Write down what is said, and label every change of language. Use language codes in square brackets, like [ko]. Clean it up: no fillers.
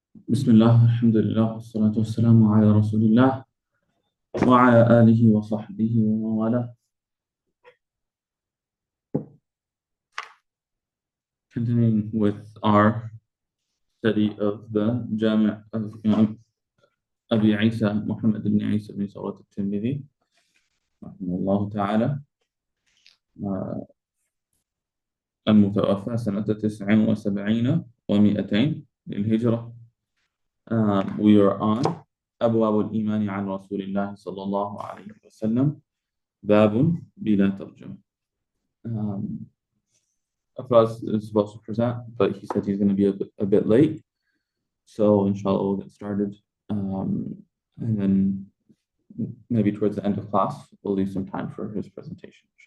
[ar] بسم الله، الحمد لله، والصلاة والسلام على رسول الله وعلى آله وصحبه ومن والاه. [en] Continuing with our study of the Jami' of Imam Abi Isa Muhammad ibn Isa ibn Sawrat al-Tirmidhi [ar] رحمه الله تعالى، المتوفى سنة 79 و200 للهجرة. [en] We are on [ar] أبواب الإيمان عن رسول الله صلى الله عليه وسلم، باب بلا ترجمة. [en] Afraz is supposed to present, but he said he's going to be a bit late. So inshallah we'll get started. And then maybe towards the end of class, we'll leave some time for his presentation.